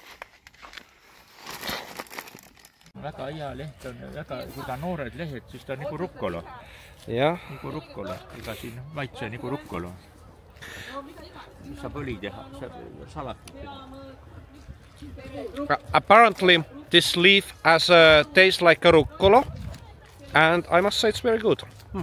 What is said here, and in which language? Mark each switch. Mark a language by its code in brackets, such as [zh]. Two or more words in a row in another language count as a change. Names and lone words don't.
[et] Väga hea leht on, kui ta noored lehed, siis ta on nagu rukkolo. Jah. Nagu rukkolo, ega siin maitse nagu rukkolo. Saab õli teha, saab salatit teha. [en] Apparently this leaf has a taste like a rucola and I must say it's very good.